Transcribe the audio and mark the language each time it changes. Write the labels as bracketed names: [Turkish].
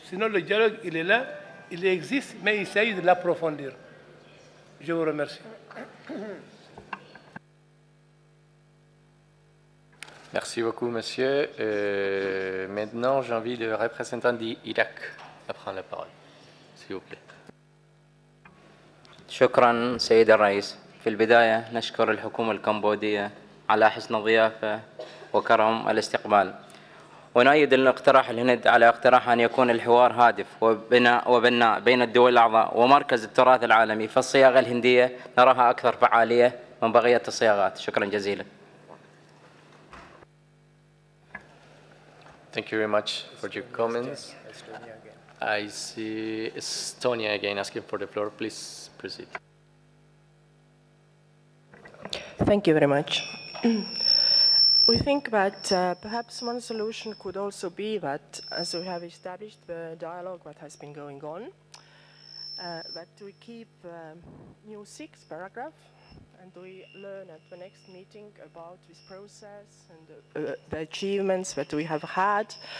[French] Sinon, le dialogue, il est là, il existe, mais il s'agit de l'approfondir. Je vous remercie. Merci beaucoup, monsieur. Maintenant, j'invite le représentant d'Irak à prendre la parole, s'il vous plaît. [Arabic] شكرا سيد الرئيس. في البداية نشكر الحكومة الكمبودية على حسن الضيافة وكرم الاستقبال، ونؤيد الاقتراح الهند على اقتراح أن يكون الحوار هادف وبناء بين الدول الأعضاء ومركز التراث العالمي، فالصياغة الهندية نراها أكثر فعالية من بقية الصياغات. شكرا جزيلا. [English] Thank you very much for your comments. I see Estonia again asking for the floor. Please proceed. Thank you very much. We think that perhaps one solution could also be that, as we have established the dialogue that has been going on, that we keep new 6th paragraph, and we learn at the next meeting about this process and the achievements that we have had.